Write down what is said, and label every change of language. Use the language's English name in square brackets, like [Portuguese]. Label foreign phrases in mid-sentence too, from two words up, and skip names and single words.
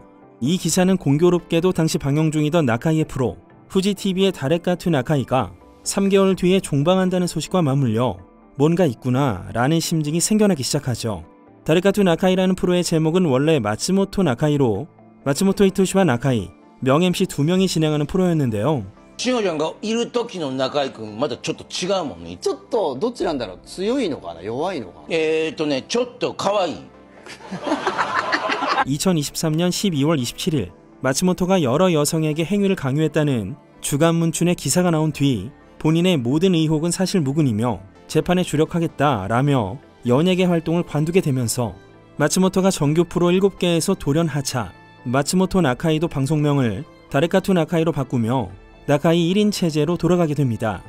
[Korean] 이 기사는 공교롭게도 당시 방영 중이던 나카이의 프로 후지TV의 다레카투 나카이가 3개월 뒤에 종방한다는 소식과 맞물려 뭔가 있구나 라는 심증이 생겨나기 시작하죠. 다레카투 나카이라는 프로의 제목은 원래 마츠모토 나카이로 마츠모토 히토시와 나카이, 명 MC 2명이 진행하는 프로였는데요. [Japanese] しのちゃんがいる時の中居君またちょっと違うもんね。ちょっとどっちなんだろう。強いのかな、弱いのかな。ちょっと可愛い。 [Korean] 2023년 12월 27일 마츠모토가 여러 여성에게 행위를 강요했다는 주간문춘의 기사가 나온 뒤 본인의 모든 의혹은 사실 무근이며 재판에 주력하겠다라며 연예계 활동을 관두게 되면서 마츠모토가 정규 프로 7개에서 돌연 하차, 마츠모토 나카이도 방송명을 다레카투 나카이로 바꾸며 나카이 1인 체제로 돌아가게 됩니다.